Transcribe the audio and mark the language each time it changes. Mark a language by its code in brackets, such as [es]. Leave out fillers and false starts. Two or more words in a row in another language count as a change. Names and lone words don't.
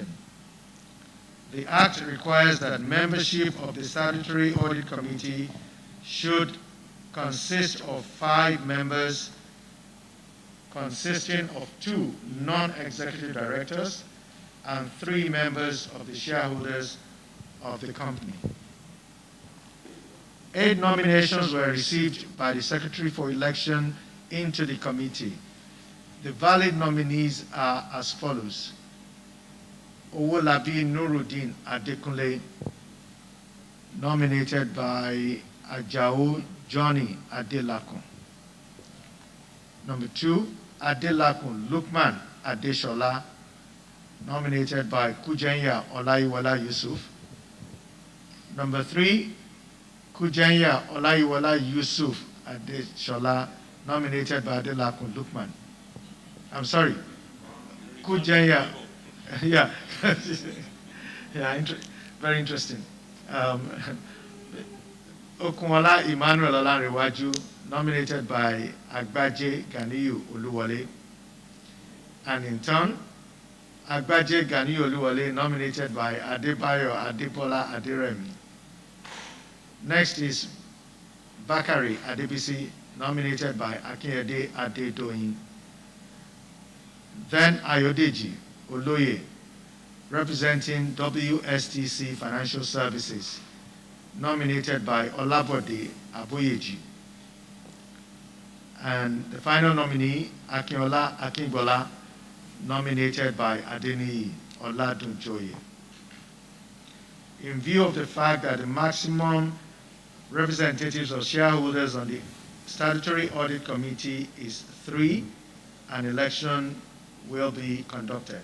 [en] The Act requires that membership of the Statutory Audit Committee should consist of 5 members, consisting of 2 non-executive directors and 3 members of the shareholders of the company. 8 nominations were received by the Secretary for election into the committee. The valid nominees are as follows: Owolabi Nuruddin Adekunle, nominated by Ajao Johnny Adelakun. Number 2, Adelakun Lukman Adeshola, nominated by Kujenya Olaiwola Yusuf. Number 3, Kujenya Olaiwola Yusuf Adeshola, nominated by Adelakun Lukman. I'm sorry, Kujenya. Yeah, yeah, very interesting. Okunwala Emmanuel Olanrewaju, nominated by Agbaje Ganiyu Oluwole. And in turn, Agbaje Ganiyu Oluwole nominated by Adebayo Adebola Aderemi. Next is Bakari Adebisi, nominated by Akinyede Adedoyin. Then Ayodeji Oloye, representing WSTC Financial Services, nominated by Olabode Aboyeji. And the final nominee, Akinola Akingbola, nominated by Adeniyi Oladunjoye. In view of the fact that the maximum representatives of shareholders on the Statutory Audit Committee is 3, an election will be conducted.